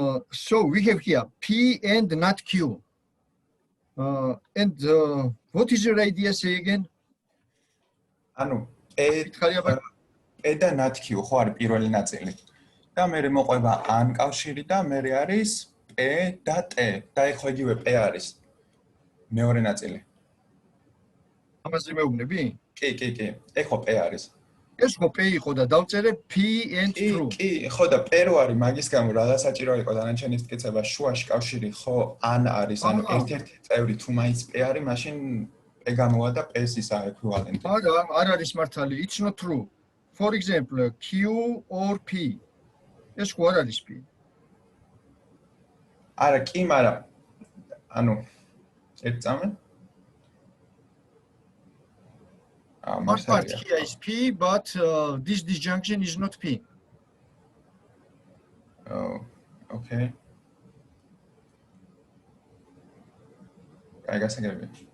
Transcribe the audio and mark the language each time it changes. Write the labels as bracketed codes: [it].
[en] So we have here P and not Q. And what is your idea, say again? [ka] ანუ P და not Q ხო არის პირველი ნაწილი. და მერე მოყვება ან კავშირი და მერე არის P და T. და ეგ ხო იგივე P არის. მეორე ნაწილი. ამაზე მეუბნები? კი. ეგ ხო P არის. ეს ხო P იყო და დავწერე P [en] and true. [ka] კი, ხო და P რო არის მაგის გამო რა საჭირო იყო დანარჩენი მტკიცება შუაში კავშირი ხო ან არის, ანუ ერთ-ერთი წევრი თუ მაინც P არის, მაშინ P გამოვა და P-ს ისა equivalent. არა, არ არის მართალი, [en] it's not true. For example, Q or P. [ka] ეს ხო არ არის P. არა, კი, მაგრამ ანუ ერთ წამე [en] One part here is P, but this disjunction is not P. Oh, okay. I guess I get it.